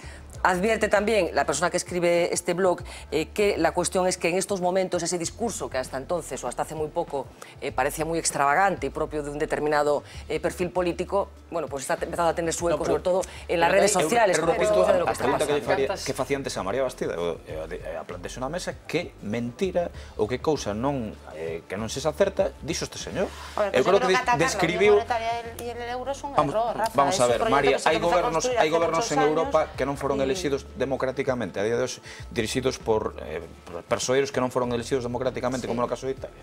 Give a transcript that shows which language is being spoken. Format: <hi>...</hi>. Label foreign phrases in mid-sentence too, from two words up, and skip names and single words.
<es>Advierte también la persona que escribe este blog que la cuestión es que en estos momentos ese discurso que hasta entonces o hasta hace muy poco parecía muy extravagante y propio de un determinado perfil político, bueno, pues está empezando a tener su eco, sobre todo en las redes sociales.</es> <gl>Pero repito a pregunta que facía antes a María Bastida, a plantearse na mesa que mentira ou que cousa que non se acerta, dixo este señor. Eu creo que describiu... Vamos a ver, María, hai gobernos en Europa que non foron elexidos democráticamente, a día de hoxe dirixidos por persoeiros que non foron elexidos democráticamente, como no caso de Italia.</gl>